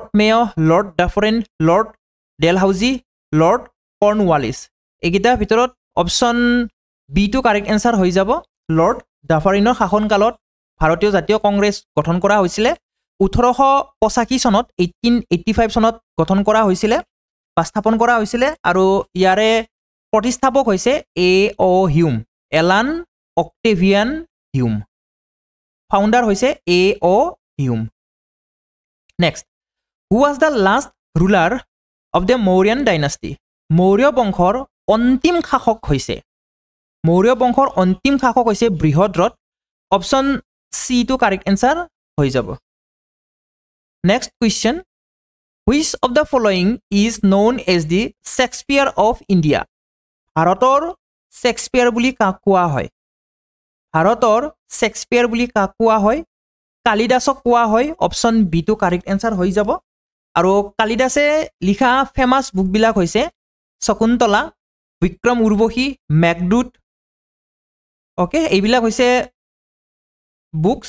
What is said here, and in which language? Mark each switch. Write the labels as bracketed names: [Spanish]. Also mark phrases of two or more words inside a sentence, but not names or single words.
[Assamese] মেয় লৰ্ড ডাফৰেন লৰ্ড ডেলহাউজি লৰ্ড কৰ্ণৱালিছ এইকেইটাৰ ভিতৰত [English] option B [Assamese] টো [English] correct answer [Assamese] হৈ যাব লৰ্ড ডাফাৰিনৰ শাসনকালত ভাৰতীয় জাতীয় কংগ্ৰেছ গঠন কৰা হৈছিলে 1885 চনত 1885 চনত গঠন কৰা হৈছিলে বা স্থাপন কৰা হৈছিলে আৰু ইয়াৰে প্ৰতিষ্ঠাপক হৈছে A.O. হিউম এলান অক্টেভিয়ান হিউম ফাউণ্ডাৰ হৈছে A.O. হিউম [English] next who was the last ruler of the Mauryan dynasty [Assamese] মৌৰ্য বংশৰ অন্তিম শাসক হৈছে বৃহদ্ৰথ [English] option C [Assamese] টো [English] correct answer [Assamese] হৈ যাব [English] next question which of the following is known as the Shakespeare of India [Assamese] ভাৰতৰ শ্বেক্সপিয়াৰ বুলি কাক কোৱা হয় কালিদাসক কোৱা হয় [English] option B [Assamese] টো [English] correct answer [Assamese] হৈ যাব আৰু কালিদাসে লিখা ফেমাছ বুকবিলাক হৈছে শকুন্তলা বিক্ৰম উৰ্বশী মেঘদূত ওকে এইবিলাক হৈছে বুকছ